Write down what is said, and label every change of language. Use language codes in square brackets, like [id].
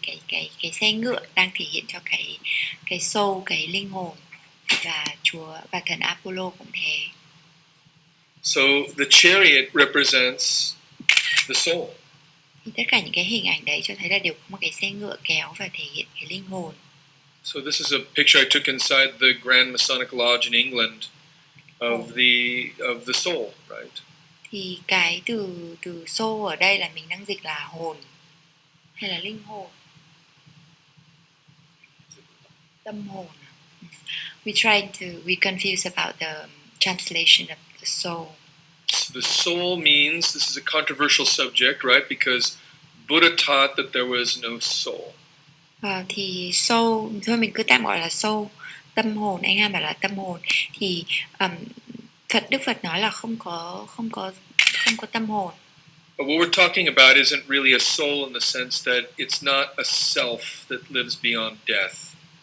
[vi] Cái xe ngựa đang thể hiện cho cái soul, cái linh hồn, và Chúa và thần Apollo cũng thế. [en] So the chariot represents the soul. [vi] Thì tất cả những cái hình ảnh đấy cho thấy là đều có một cái xe ngựa kéo và thể hiện cái linh hồn. [en] So this is a picture I took inside the Grand Masonic Lodge in England of the soul, right? [vi] Thì cái từ soul ở đây là mình đang dịch là hồn hay là linh hồn, tâm hồn. [en] We confuse about the translation of the soul. The soul means, this is a controversial subject, right? Because Buddha taught that there was no soul. [vi] Thì soul, thôi mình cứ tạm gọi là soul, tâm hồn. Anh Ham bảo là tâm hồn. Thì Đức Phật nói là không có tâm hồn. [en] But what we're talking about isn't really a soul in the sense that it's not a self that lives beyond death.